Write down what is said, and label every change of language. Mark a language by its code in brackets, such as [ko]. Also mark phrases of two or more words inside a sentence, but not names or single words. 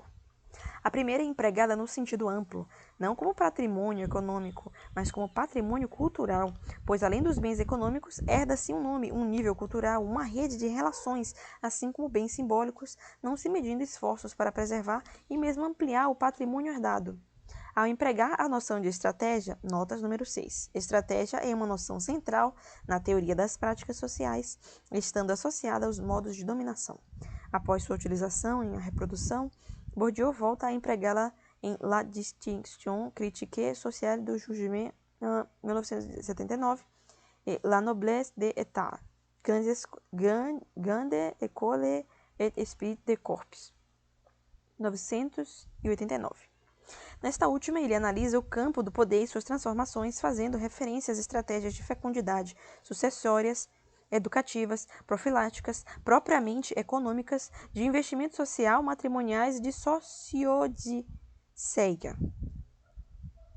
[pt] A primeira é empregada no sentido amplo, não como patrimônio econômico, mas como patrimônio cultural, pois além dos bens econômicos, herda-se um nome, um nível cultural, uma rede de relações, assim como bens simbólicos, não se medindo esforços para preservar e mesmo ampliar o patrimônio herdado. Ao empregar a noção de estratégia, notas número 6. Estratégia é uma noção central na teoria das práticas sociais, estando associada aos modos de dominação. Após sua utilização em a reprodução, Bourdieu volta a empregá-la em La distinction critique sociale du jugement, 1979, e La noblesse de l'État, grande école et esprit de corps, 1989. Nesta última, ele analisa o campo do poder e suas transformações, fazendo referência às estratégias de fecundidade sucessórias, educativas, profiláticas, propriamente econômicas, de investimento social, matrimoniais e de sociodiceia.